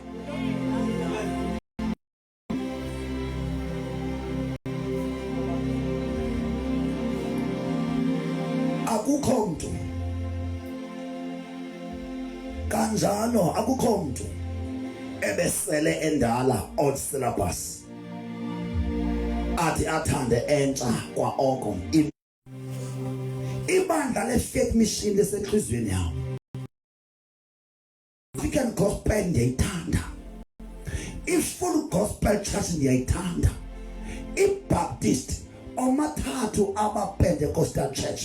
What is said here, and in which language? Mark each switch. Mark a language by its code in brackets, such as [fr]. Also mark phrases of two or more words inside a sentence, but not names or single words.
[xh] Akukho mntu kanjalo, akukho mntu ebesele endala [en] old syllabus [xh] athi athande entsha kwa oko. Ibandla le-faith mission lisenhlizweni yam. African gospel ndiyayithanda, i-full gospel church ndiyayithanda, i-Baptist omathathu aba-Pentecostal church.